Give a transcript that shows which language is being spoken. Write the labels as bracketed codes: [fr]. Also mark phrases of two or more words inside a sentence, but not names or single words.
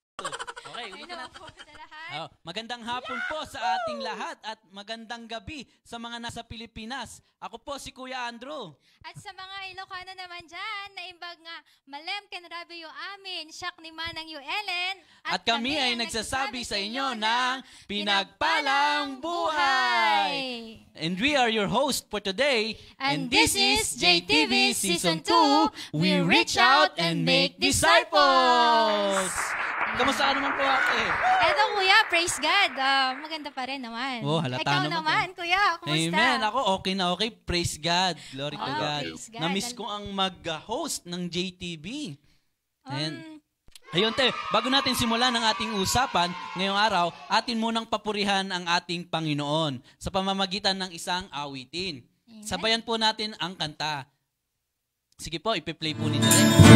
[tl] Okay, ulitin natin. po sa lahat. Magandang hapon po sa ating lahat at magandang gabi sa mga nasa Pilipinas. Ako po si Kuya Andrew. At sa mga Ilocano naman dyan, [ilo] naimbag nga, malem ken rabi yu amin, siyak ni Manang yu Ellen. [tl] At kami ay nagsasabi sa inyo ng pinagpalang buhay. [en] And we are your host for today. And this is JTV Season 2. We reach out and make disciples. [tl] Kamusta ka naman po ate? Eto kuya, [en] praise God. [tl] Maganda pa rin naman. Oh, halata Ikaw naman kuya, kumusta? Amen. Ako okay na okay. [en] Praise God. Glory to God. Praise God. [tl] Na-miss ko ang mag-host ng JTV. Ayun te, bago natin simulan ang ating usapan ngayong araw, atin munang papurihan ang ating Panginoon sa pamamagitan ng isang awitin. Amen. Sabayan po natin ang kanta. Sige po, ipi-play po ninyo rin.